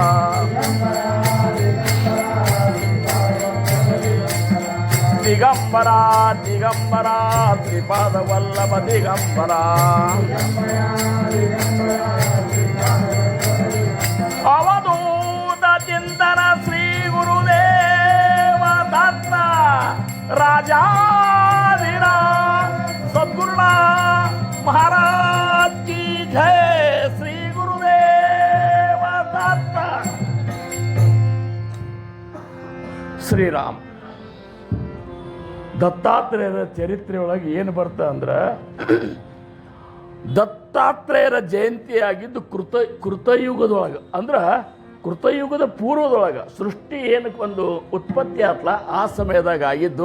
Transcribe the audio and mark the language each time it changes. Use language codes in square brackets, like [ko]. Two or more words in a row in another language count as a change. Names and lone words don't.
[kn] ದಿಗಂಬರ ದಿಗಂಬರ ಶ್ರೀಪಾದ ವಲ್ಲಭ ದಿಗಂಬರ. ಅವಧೂತ ಚಿಂತನ ಶ್ರೀ ಗುರುದೇವ ದತ್ತ ರಾಜಾಧೀರ ಸದ್ಗುರುಣ [hi] महाराज की जय. [kn] श्री गुरुदेव दत्त. ಶ್ರೀರಾಮ್ ದತ್ತಾತ್ರೇಯರ ಚರಿತ್ರೆಯೊಳಗೆ ಏನು ಬರ್ತಾ ಅಂದ್ರೆ ದತ್ತಾತ್ರೇಯರ ಜಯಂತಿಯಾಗಿದ್ದು ಕೃತಯುಗದೊಳಗೆ, ಅಂದ್ರೆ ಕೃತಯುಗದ ಪೂರ್ವದೊಳಗೆ ಸೃಷ್ಟಿ ಏನಕ್ಕೆ ಒಂದು ಉತ್ಪತ್ತಿ ಆತ್ಲ ಆ ಸಮಯದಾಗ ಆಗಿದ್ದು.